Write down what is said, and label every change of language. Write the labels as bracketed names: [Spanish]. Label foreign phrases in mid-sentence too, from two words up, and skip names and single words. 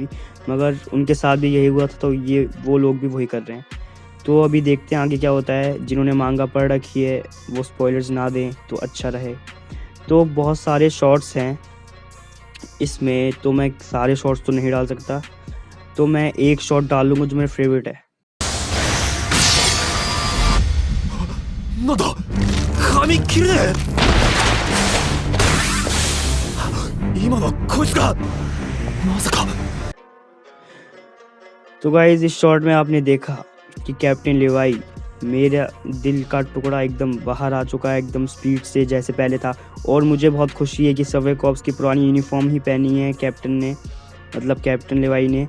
[Hindi] मगर उनके साथ भी यही हुआ था, तो ये वो लोग भी वही कर रहे हैं। तो अभी देखते हैं आगे क्या होता है। जिन्होंने मांगा पढ़ रखी है वो स्पॉयलर्स ना दें तो अच्छा रहे। तो बहुत सारे शॉट्स हैं इसमें, तो मैं सारे शॉट्स तो नहीं डाल सकता, तो मैं एक शॉट डाल लूँगा जो मेरा फेवरेट है। [Japanese] なんだ髪切れねえ今のはこいつかまさか [Hindi] तो गाइस इस शॉट में आपने देखा कि कैप्टन लिवाई, मेरा दिल का टुकड़ा एकदम बाहर आ चुका है, एकदम स्पीड से जैसे पहले था। और मुझे बहुत खुशी है कि सर्वे कॉप्स की पुरानी यूनिफॉर्म ही पहनी है कैप्टन ने, मतलब कैप्टन लिवाई ने।